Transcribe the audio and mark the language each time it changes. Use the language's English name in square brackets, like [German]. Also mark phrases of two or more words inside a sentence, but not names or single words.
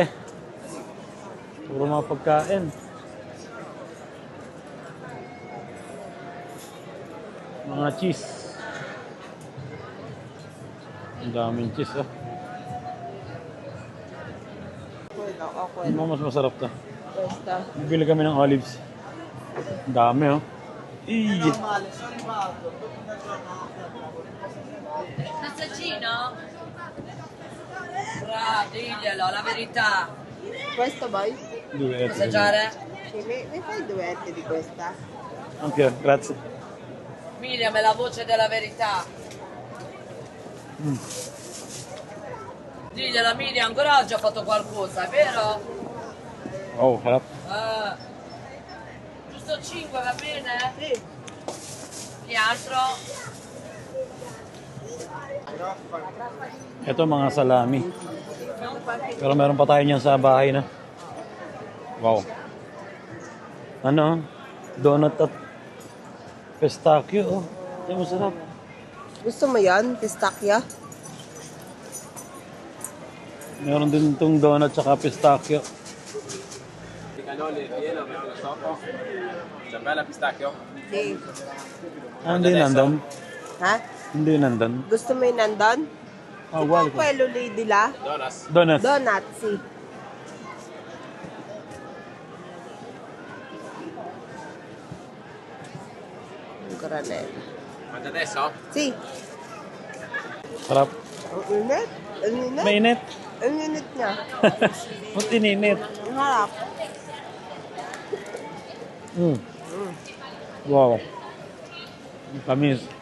[Filipino] Puro mga pagkain. Mga cheese. Ang daming cheese, Ano mas masarap to? Basta. Bibili kami ng olives. Ang dami, Eee! [Italian] Assassino? Bravo, diglielo, la verità. Questo boy? Dueto. Assaggiare? Sì, mi fai due di questa? Ok, grazie. Miriam è la voce della verità. Diglielo, Miriam, ancora oggi ho fatto qualcosa, è vero? [Filipino] Oh, harap. [Italian] Giusto 5, va bene? Sì. Che altro? [Filipino] Ito mga salami. Pero meron pa tayo niyan sa bahay na. Wow. Donut at pistachio, Ito masarap. Gusto mo yan? Pistachio? Meron din itong donut at pistachio. Sì. Hindi nandun. Ha? Hindi nandun. Gusto mo yung nandun? Wow. [Italian] Quello lì di là? [Filipino] Donuts. [Italian] Donut, sì. Un granello. Mangia adesso? Sì. [Filipino] Sarap. Ang init. Ang init. Mainit. Ang init niya. Ba't ininit? Ang harap. Wow. Ang tamis.